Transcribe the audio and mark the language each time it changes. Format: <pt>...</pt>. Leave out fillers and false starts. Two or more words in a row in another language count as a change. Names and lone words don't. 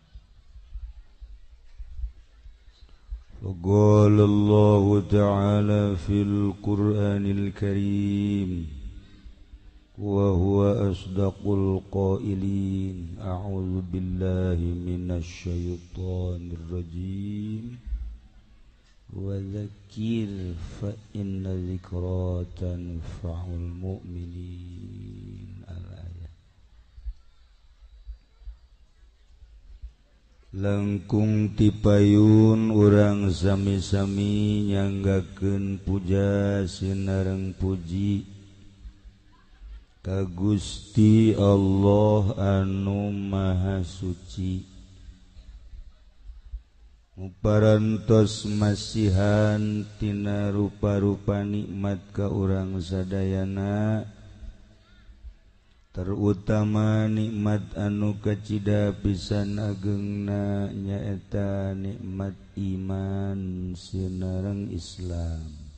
<ar>فقال الله تعالى في القرآن الكريم وهو أصدق القائلين أعوذ بالله من الشيطان الرجيم وذكر فإن ذكرى تنفع المؤمنين الآية.</ar> <su>Langkung tipayun urang sami-sami nyanggakeun puja sinareng puji ka Gusti Allah anu Maha Suci muparantos masihan tina rupa-rupa nikmat ka urang sadayana terutama nikmat anu kacida pisan ageungna nyaeta nikmat iman sinareng Islam.</su>